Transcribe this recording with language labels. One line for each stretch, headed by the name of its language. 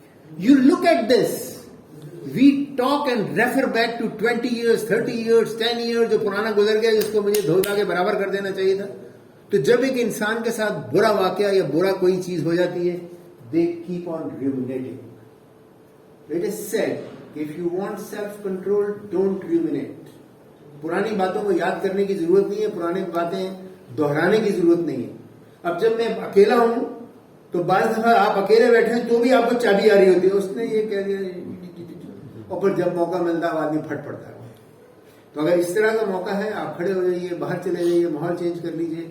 English: you look at this, we talk and refer back to 20 years, 30 years, 10 years
Urdu: جو پرانا گزر گیا, جس کو مجھے دھوتا کے برابر کر دینا چاہیے تھا. تو جب ایک انسان کے ساتھ برا واقعہ یا برا کوئی چیز ہو جاتی ہے,
English: they keep on ruminating. It is said, if you want self-control, don't ruminate.
Urdu: پرانی باتوں کو یاد کرنے کی ضرورت نہیں ہے, پرانی باتیں دہرانے کی ضرورت نہیں ہے. اب جب میں اکیلا ہوں تو بعض دفعہ آپ اکیلے بیٹھے ہیں تو بھی آپ کو چابی آ رہی ہوتی ہے, اس نے یہ کہہ دیا, اور پھر جب موقع ملتا ہے آدمی پھٹ پڑتا ہے. تو اگر اس طرح کا موقع ہے, آپ کھڑے ہو جائیے, باہر چلے جائیے, ماحول چینج کر لیجیے.